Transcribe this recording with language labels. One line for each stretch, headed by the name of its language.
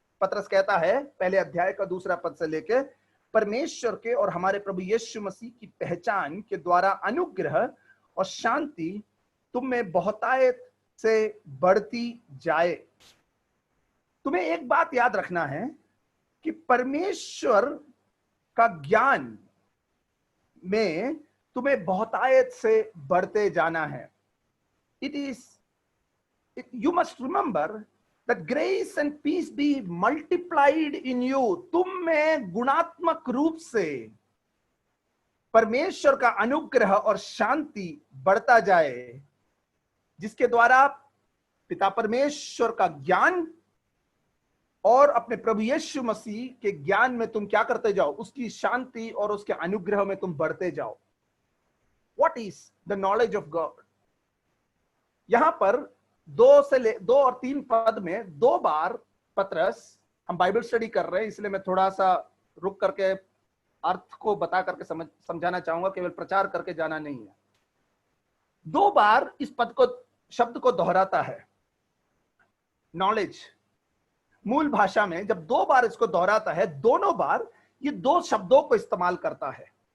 Hindi: पतरस कहता है, पहले अध्याय का दूसरा पद से लेकर, परमेश्वर के और हमारे प्रभु यीशु मसीह की पहचान के द्वारा अनुग्रह और शांति तुम में बहुतायत से बढ़ती जाए। तुम्हें एक बात याद रखना है कि परमेश्वर का ज्ञान में तुम्हें बहुतायत से बढ़ते जाना है।
English: You must remember that grace and peace be multiplied in you।
Hindi: तुम में गुणात्मक रूप से परमेश्वर का अनुग्रह और शांति बढ़ता जाए, जिसके द्वारा पिता परमेश्वर का ज्ञान और अपने प्रभु यीशु मसीह के ज्ञान में तुम क्या करते जाओ? उसकी शांति और उसके अनुग्रह में तुम बढ़ते जाओ।
English: What is the knowledge of God?
Hindi: यहां पर 2 और 3 पद में 2 बार पतरस, हम बाइबल स्टडी कर रहे हैं इसलिए मैं थोड़ा सा रुक करके अर्थ को बता करके समझाना चाहूंगा, केवल प्रचार करके जाना नहीं है। 2 बार इस पद को, शब्द को दोहराता है। नॉलेज मूल भाषा में जब 2 बार इसको दोहराता है, दोनों बार ये 2 शब्दों को इस्तेमाल करता है।